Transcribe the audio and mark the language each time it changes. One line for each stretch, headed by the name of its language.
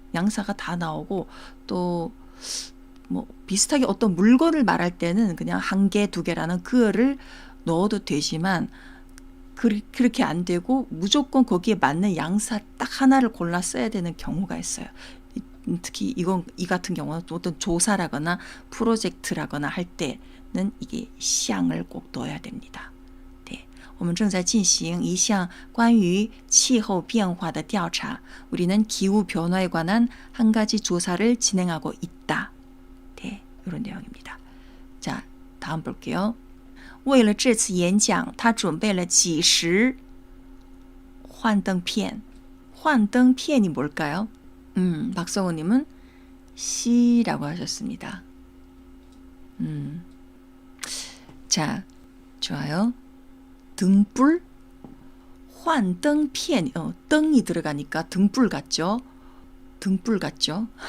Korean: 양사가 다 나오고 또 뭐 비슷하게 어떤 물건을 말할 때는 그냥 한 개, 두 개라는 그어를 넣어도 되지만 그렇게 안 되고 무조건 거기에 맞는 양사 딱 하나를 골라 써야 되는 경우가 있어요. 특히 이 같은 경우는 어떤 조사라거나 프로젝트라거나 할 때는 이게 向을 꼭 넣어야 됩니다. 네.
Chinese: 我们正在进行一项关于气候变化的调查.
Korean: 우리는 기후 변화에 관한 한 가지 조사를 진행하고 있다. 네, 이런 내용입니다. 자, 다음 볼게요.
Chinese: 为了这次演讲他准备了几十幻灯片.
Korean: 幻灯片이 뭘까요? 박성우님은 C라고 하셨습니다. 자, 좋아요. 등불, 환灯片, 灯이 들어가니까 등불 같죠? 등불 같죠?